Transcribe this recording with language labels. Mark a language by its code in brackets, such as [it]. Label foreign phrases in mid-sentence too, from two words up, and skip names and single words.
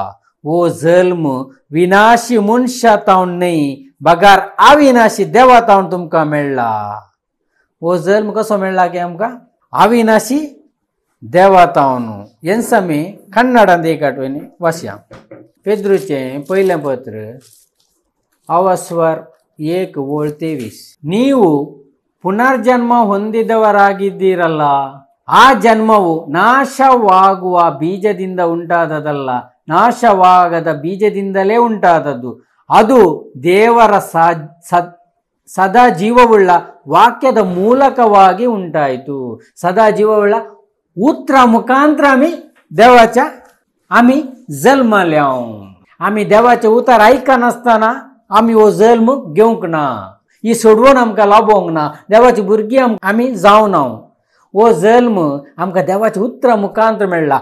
[kok] वो जल्म विनाशी मनशातावन न्ही बगार अविनाशी देवातावन तुमकां मेळ्ळा। वो जल्म कसो मेळ्ळा की आमकां अविनाशी देवातावन। हेंच आमी कन्नडांत एक आठवणी वाचया। पेद्रूचें पयलें पत्र अवस्वर 1:23 [kn] ನೀವು ಪುನರ್ಜನ್ಮ ಹೊಂದಿದವರಾಗಿದ್ದೀರಲ್ಲ, ಆ ಜನ್ಮವು ನಾಶವಾಗುವ ಬೀಜದಿಂದ ಉಂಟಾದದಲ್ಲ, ನಾಶವಾಗದ ಬೀಜದಿಂದಲೇ ಉಂಟಾದದ್ದು। ಅದು ದೇವರ ಸದಾ ಜೀವವುಳ್ಳ ವಾಕ್ಯದ ಮೂಲಕವಾಗಿ ಉಂಟಾಯಿತು। [kok] सदा जीवउळ्ळ उतरा मुखांतर आमी जल्माल्या। आमी देवाचे उतार आयकनासतना आमी हो जल्म घेवंक ना, ही सोडवून आमकां लाभोंक ना, देवाची भुरगीं आमी जावं ना। हो जल्म आमकां देवाच्या उतरा मुखांतर मेळ्ळा।